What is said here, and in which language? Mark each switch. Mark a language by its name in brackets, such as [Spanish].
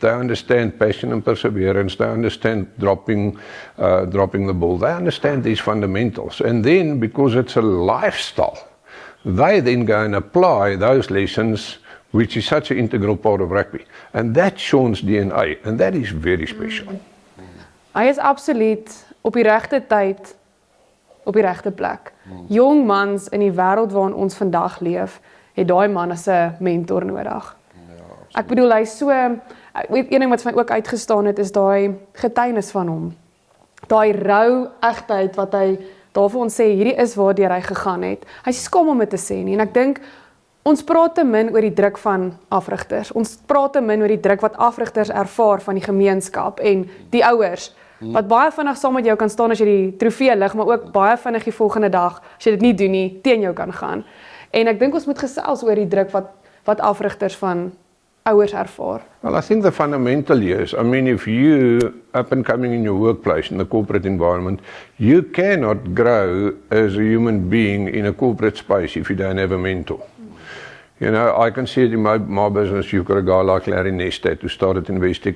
[English] They understand passion and perseverance. They understand dropping the ball. They understand these fundamentals. And then, because it's a lifestyle, they then go and apply those lessons, which is such an integral part of rugby. And that's Sean's DNA, and that is very special. [Afrikaans] Hy is absoluut op die regte tyd, op die regte plek. Jong mans in die wêreld waarin ons vandag leef, het daai man as 'n mentor nodig. Ek bedoel, hy so, weet een ding wat vir my ook uitgestaan het, is daai getuienis van hom. Daai rou egtheid wat hy daar vir ons sê, hierdie is waardeur hy gegaan het. Hy skaam om dit te sê nie, en ek dink, ons praat te min oor die druk van afrigters. Ons praat te min oor die druk wat afrigters ervaar van die gemeenskap en die ouers, wat baie vinnig saam met jou kan staan as jy die trofee lig, maar ook baie vinnig die volgende dag, as jy dit nie doen nie, teen jou kan gaan. En ek dink ons moet gesels oor die druk wat afrigters van ouers ervaar. [English] Well, I think the fundamental is, I mean, if you up and coming in your workplace, in the corporate environment, you cannot grow as a human being in a corporate space if you don't have a mentor. You know, I can see it in my business. You've got a guy like Larry Nestat who started Investec.